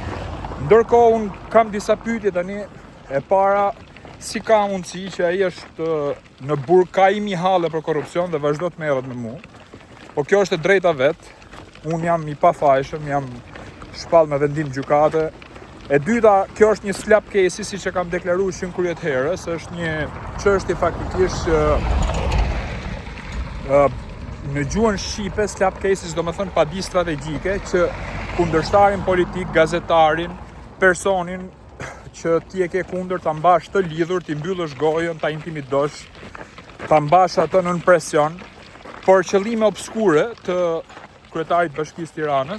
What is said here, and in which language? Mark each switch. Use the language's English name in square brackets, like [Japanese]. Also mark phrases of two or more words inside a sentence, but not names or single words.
[Albanian] Ndërkohë unë kam disa pyetje tani. E para, si ka mundësi që ai është në burg, ka imi halle për korrupsion dhe vazhdo të merret me mua. Po kjo është e drejta vet. Unë jam i pafajshëm, jam shpall me vendim gjykate. E dyta, kjo është një [English] slap case, [Albanian] siç e kam deklaruar shumë kryet herës, është një çështje faktikisht në gjuhën shqipe, [English] slap cases [Albanian] do të thënë padi strategjike që kundërshtarin politik, gazetarin, personin që ti e ke kundër ta mbash të lidhur, ti mbyllësh gojën, ta intimidosh, ta mbash atë në presion, por qëllime obskure të kryetarit Bashkisë Tiranës.